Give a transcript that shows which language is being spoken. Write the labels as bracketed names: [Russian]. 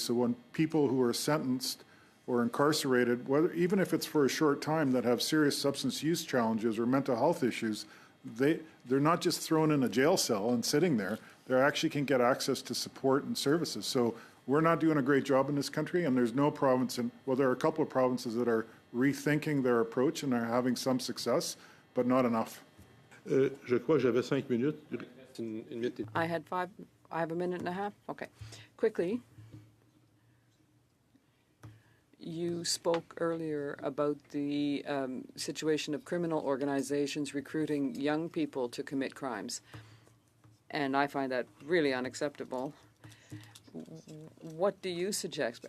[English] So when people who are sentenced or incarcerated, even if it's for a short time, that have serious substance use challenges or mental health issues, they're not just thrown in a jail cell and sitting there. They actually can get access to support and services. So we're not doing a great job in this country, and there's no province, there are a couple of provinces that are rethinking their approach and are having some success, but not enough. [French] je crois que j'avais 5 minutes. [English] I have a minute and a half? Okay. Quickly, you spoke earlier about the situation of criminal organizations recruiting young people to commit crimes. And I find that really unacceptable. What do you suggest?